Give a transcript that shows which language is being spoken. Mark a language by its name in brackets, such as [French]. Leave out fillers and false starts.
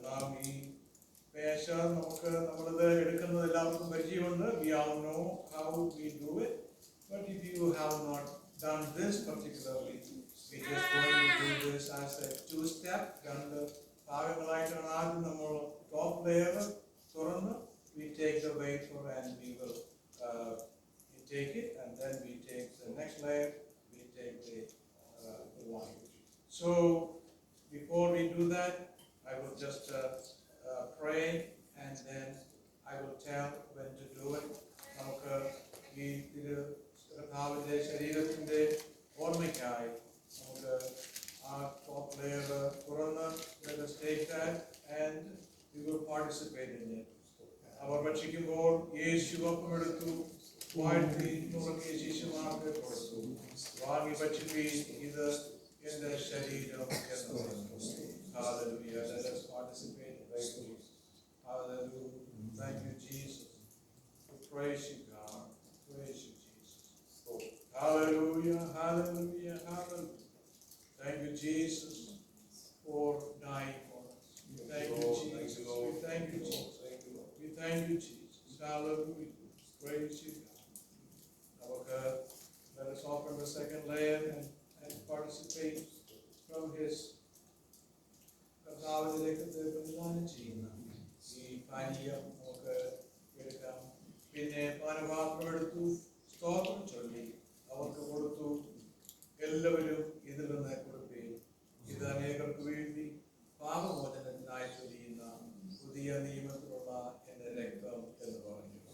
[Malayalam] നാം ഈ പേശ നമ്മളത് എടുക്കുന്നത് എല്ലാവർക്കും പരിചയമുണ്ട്. [English] We all know how we do it. But if you have not done this particularly, we just going to do this as a two-step. [Malayalam] രണ്ട് ഭാഗങ്ങളായിട്ടാണ് ആദ്യം നമ്മൾ ടോപ്പ് ലെയർ തുറന്ന് [English] we take the wafer and we will take it, and then we take the next layer, we take the wine. So before we do that, I will just pray, and then I will tell when to do it. [Malayalam] നമുക്ക് ഈ കർത്താവിന്റെ ശരീരത്തിന്റെ ഓർമ്മയ്ക്കായി നമുക്ക് ആ top layer തുറന്ന് [English] let us take that and we will participate in it. [Malayalam] അവർ ഭക്ഷിക്കുമ്പോൾ യേശു ഒപ്പമെടുത്തു, വാഴ്ത്തി നുറുക്കി ശിശുമാർക്ക് കൊടുത്തു. വാങ്ങി ഭക്ഷിപ്പീൻ, ഇത് എന്റെ ശരീരം എന്ന് പറഞ്ഞു. [English] Hallelujah. Let us participate in this. Hallelujah. Thank you, Jesus. We praise you, God. Praise you, Jesus. Hallelujah. Hallelujah. Hallelujah. Thank you, Jesus, for dying for us. Thank you, Jesus. We thank you, Jesus. We thank you, Jesus. Hallelujah. Praise you, God. Let us offer the second layer and participate from his [Malayalam] കർത്താവിന്റെ രക്തത്തെ പ്രതിദാനം ചെയ്യുന്ന ഈ പാനീയം നമുക്ക് എടുക്കാം. പിന്നെ പാനപാത്രം എടുത്തു, സ്തോത്രം ചൊല്ലി അവർക്ക് കൊടുത്തു. എല്ലാവരും ഇതിൽ നിന്ന് കൊടുക്കുകയും ഇത് അനേകർക്ക് വേണ്ടി പാപമോചനത്തിനായി ചൊല്ലിയുന്ന പുതിയ നിയമത്തിലുള്ള എന്റെ രക്തം എന്ന് പറഞ്ഞു.